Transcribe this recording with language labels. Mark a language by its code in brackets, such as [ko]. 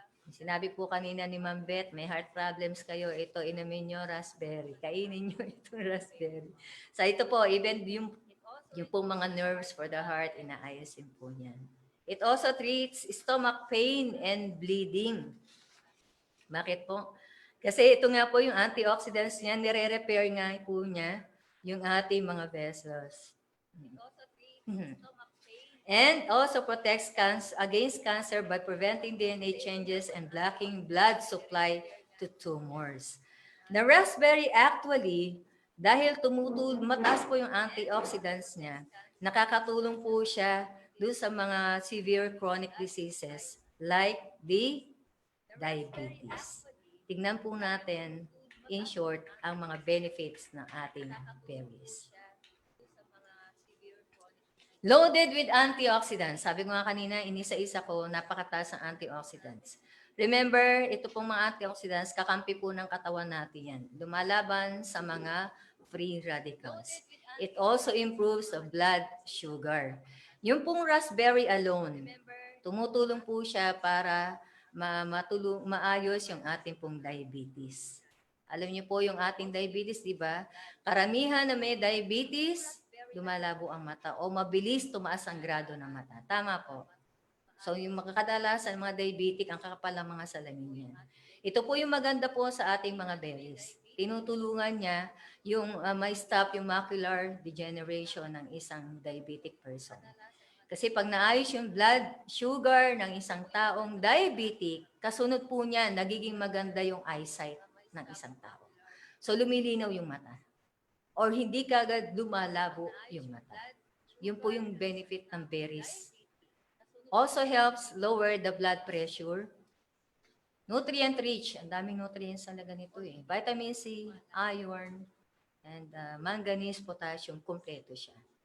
[tl] Sinabi po kanina ni Ma'am Beth, may heart problems kayo, ito inumin nyo raspberry. Kainin nyo itong raspberry. So ito po, even yung po mga nerves for the heart, inaayasin po niyan. [en] It also treats stomach pain and bleeding. [tl] Bakit po? Kasi ito nga po yung antioxidants niya, nire-repair nga po niya yung ating mga vessels. [en] And also protects against cancer by preventing DNA changes and blocking blood supply to tumors. [tl] The raspberry actually, dahil mataas po yung antioxidants niya, nakakatulong po siya doon sa mga [en] severe chronic diseases like the diabetes. [tl] Tignan po natin, in short, ang mga benefits ng ating berries. [en] Loaded with antioxidants. [tl] Sabi ko nga kanina, inisa-isa ko, napakataas ng antioxidants. Remember, ito pong mga antioxidants, kakampi po ng katawan natin yan. Lumalaban sa mga free radicals. [en] It also improves the blood sugar. [tl] Yung pong raspberry alone, tumutulong po siya para maayos yung ating pong diabetes. Alam niyo po yung ating diabetes, di ba? Karamihan na may diabetes, lumalabo ang mata o mabilis tumaas ang grado ng mata. Tama po. So yung makakadalasan mga diabetic, ang kakapal ng mga salamin yan. Ito po yung maganda po sa ating mga berries. Tinutulungan niya yung ma-stop yung macular degeneration ng isang diabetic person. Kasi pag naayos yung blood sugar ng isang taong diabetic, kasunod po niya, nagiging maganda yung eyesight ng isang tao. So lumilinaw yung mata. Or hindi kagad lumalabo yung mata. Yun po yung benefit ng berries. [en] Also helps lower the blood pressure. Nutrient rich. [tl] Ang daming nutrients talaga nito eh. Vitamin C, iron, and manganese, potassium, kompleto siya.